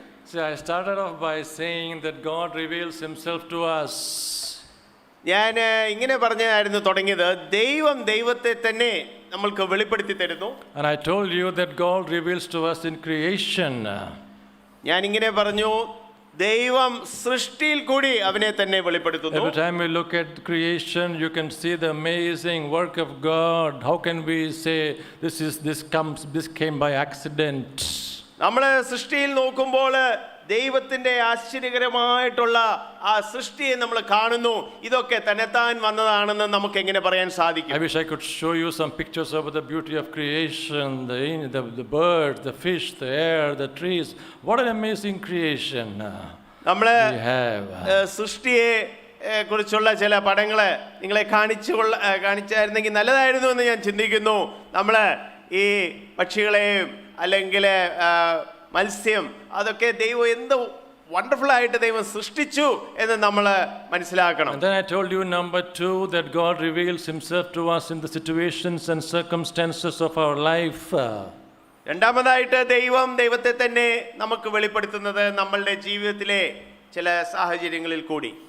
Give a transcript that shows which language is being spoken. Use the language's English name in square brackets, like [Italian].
[English] So I started off by saying that God reveals himself to us. [Malayalam] ഞാൻ ഇങ്ങനെ പറഞ്ഞായിരുന്നു തുടങ്ങിയത്, ദൈവം ദൈവത്തെ തന്നെ നമ്മൾക്ക് വെളിപ്പെടുത്തി തരുന്നു. [English] And I told you that God reveals to us in creation. [Malayalam] ഞാൻ ഇങ്ങനെ പറഞ്ഞു, ദൈവം സൃഷ്ടിയിൽ കൂടി അവനെ തന്നെ വെളിപ്പെടുത്തുന്നു. [English] Every time we look at creation, you can see the amazing work of God. How can we say this came by accident? [Malayalam] നമ്മൾ സൃഷ്ടിയിൽ നോക്കുമ്പോൾ ദൈവത്തിന്റെ ആശ്ചര്യകരമായിട്ടുള്ള ആ സൃഷ്ടിയെ നമ്മൾ കാണുന്നു. ഇതൊക്കെ തന്നെത്താൻ വന്നതാണെന്ന് നമുക്ക് എങ്ങനെ പറയാൻ സാധിക്കും? [English] I wish I could show you some pictures of the beauty of creation, the birds, the fish, the air, the trees. What an amazing creation [Malayalam] നമ്മൾ [English] we have. [Malayalam] സൃഷ്ടിയെ കുറിച്ചുള്ള ചില പടങ്ങള് നിങ്ങളെ കാണിച്ചായിരുന്നെങ്കിൽ നല്ലതായിരുന്നു എന്ന് ഞാൻ ചിന്തിക്കുന്നു. നമ്മൾ ഈ പക്ഷികളെയും അല്ലെങ്കിൽ മത്സ്യം, അതൊക്കെ ദൈവം എന്ത് വണ്ടർഫുൾ ആയിട്ട് ദൈവം സൃഷ്ടിച്ചു എന്ന് നമ്മൾ മനസ്സിലാക്കണം. [English] And then I told you number 2 that God reveals himself to us in the situations and circumstances of our life. [Malayalam] രണ്ടാമതായിട്ട് ദൈവത്തെ തന്നെ നമുക്ക് വെളിപ്പെടുത്തുന്നത് നമ്മളുടെ ജീവിതത്തിലെ ചില സാഹചര്യങ്ങളിൽ കൂടി.